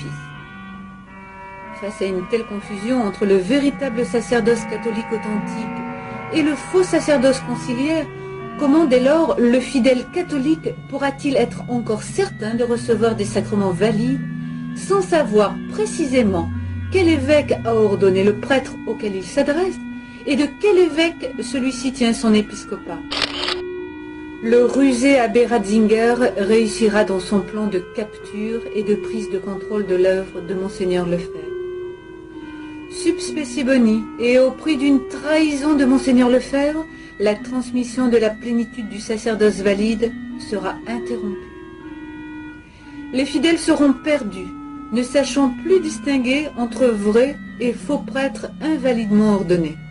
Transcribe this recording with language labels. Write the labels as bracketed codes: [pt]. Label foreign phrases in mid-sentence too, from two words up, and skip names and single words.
[fr] Face à une telle confusion entre le véritable sacerdoce catholique authentique et le faux sacerdoce conciliaire, comment dès lors le fidèle catholique pourra-t-il être encore certain de recevoir des sacrements valides sans savoir précisément quel évêque a ordonné le prêtre auquel il s'adresse et de quel évêque celui-ci tient son épiscopat. Le rusé abbé Ratzinger réussira dans son plan de capture et de prise de contrôle de l'œuvre de Monseigneur Lefebvre. [la] Sub specie boni, [fr] et au prix d'une trahison de Monseigneur Lefebvre, la transmission de la plénitude du sacerdoce valide sera interrompue. Les fidèles seront perdus, ne sachant plus distinguer entre vrais et faux prêtres invalidement ordonnés.